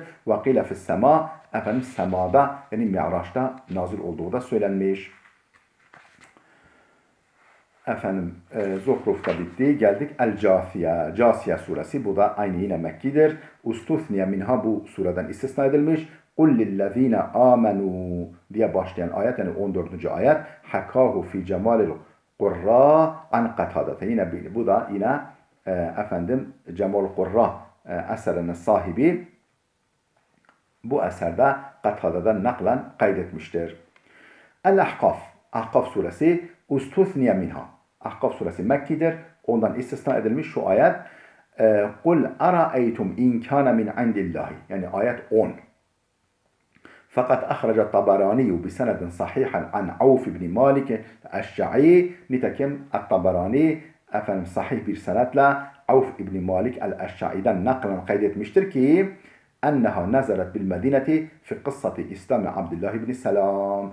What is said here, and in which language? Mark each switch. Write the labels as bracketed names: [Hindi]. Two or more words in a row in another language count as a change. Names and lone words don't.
[Arabic] وقيل في السماء. [Turkish] Efendim semada yani Mi'raç'ta nazil olduğu da söylenmiş. Efendim Zuhruf'ta bitti. Geldik El-Câsiye. Câsiye suresi. Bu da aynı yine Mekki'dir. [Arabic] استثني منها [Turkish] bu sureden istisna edilmiş. [Arabic] قُلْ لِلَّذ۪ينَ آمَنُوا [Turkish] diye başlayan ayet yani 14. ayet. [Arabic] حكاه في جمال القراء عن قتادة. [Turkish] Yine bu da yine efendim Cemal Qurra eserinin sahibi bu eserde Katada'dan naklen kaydetmiştir. El-Ahkaf. Ahkaf suresi. [Arabic] استثني منها. [Turkish] Ahkaf suresi Mekki'dir. Ondan istisna edilmiş şu ayet. [Arabic] قُلْ أَرَأَيْتُمْ اِنْ كَانَ مِنْ عِنْدِ اللّٰهِ [Turkish] yani ayet 10. [Arabic] Fakat أخرجه الطبراني بسند صحيح عن عوف بن مالك الأشجعي. [Turkish] Nitekim Tabarani efendim sahih bir senetle Avf ibn Malik el-Eşşa'i'den naklen kaydetmiştir ki [Arabic] أنها نزلت بالمدينة في قصة إسلام عبد الله بن سلام.